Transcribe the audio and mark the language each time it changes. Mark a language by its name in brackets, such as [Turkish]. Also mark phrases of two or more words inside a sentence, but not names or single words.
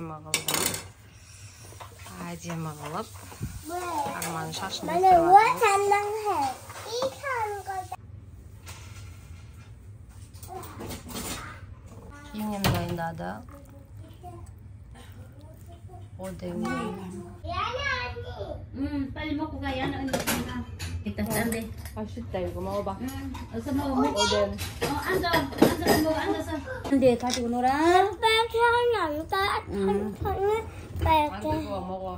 [Kazakh] Әдемі қылып, Арманның шашын өсіріп Киімнен дайындады. [Korean] Оден. 빨리 먹고 가, 야나 언니. 이따 짠데. 맛있다, 이거 먹어봐. 어서 먹어. 오뎅. 앉아서 먹어, 앉아서. 근데 가지고 놀아. 이거 먹어.